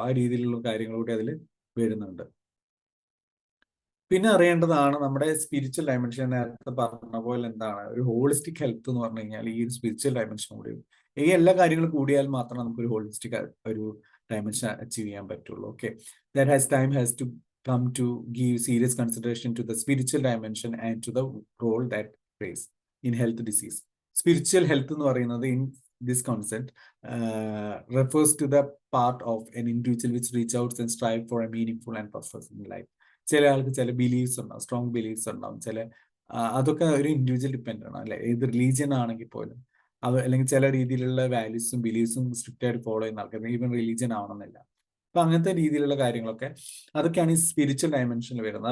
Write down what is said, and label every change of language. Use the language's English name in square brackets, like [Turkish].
[Malayalam] ആ രീതിയിലുള്ള കാര്യങ്ങൾ കൂടി അതിൽ വരുന്നുണ്ട്. പിന്നെ അറിയേണ്ടതാണ് നമ്മുടെ സ്പിരിച്വൽ ഡയമെൻഷൻ. നേരത്തെ പറഞ്ഞ പോലെ എന്താണ് ഒരു ഹോളിസ്റ്റിക് ഹെൽത്ത് എന്ന് പറഞ്ഞു കഴിഞ്ഞാൽ ഈ ഒരു സ്പിരിച്വൽ ഡയമെൻഷൻ കൂടി, ഈ എല്ലാ കാര്യങ്ങളും കൂടിയാൽ മാത്രമേ നമുക്ക് ഒരു ഹോളിസ്റ്റിക് ഒരു ഡയമെൻഷൻ അച്ചീവ് ചെയ്യാൻ പറ്റുള്ളൂ. [English] Okay, that has time has to come to give serious consideration to the spiritual dimension and to the role that plays in health disease. Spiritual health [Malayalam] എന്ന് പറയുന്നത് [English] in this concept refers to the part of an individual which reach out and strive for a meaningful and purposeful life. [Malayalam] ചില ആൾക്ക് ചില beliefs ഉണ്ടാവും, strong beliefs ഉണ്ടാവും, ചില അതൊക്കെ ഒരു ഇൻഡിവിജ്വൽ ഡിപ്പെൻഡ് ആണ് അല്ലെ. ഏത് റിലീജിയൻ ആണെങ്കിൽ പോലും അല്ലെങ്കിൽ ചില രീതിയിലുള്ള വാല്യൂസും ബിലീഫ്സും സ്ട്രിക്റ്റ് ആയിട്ട് ഫോളോ ചെയ്യുന്ന ആൾക്കാർ, ഈവൻ റിലീജിയൻ ആവണമെന്നില്ല. അപ്പൊ അങ്ങനത്തെ രീതിയിലുള്ള കാര്യങ്ങളൊക്കെ അതൊക്കെയാണ് ഈ സ്പിരിച്വൽ ഡയമെൻഷനിൽ വരുന്നത്.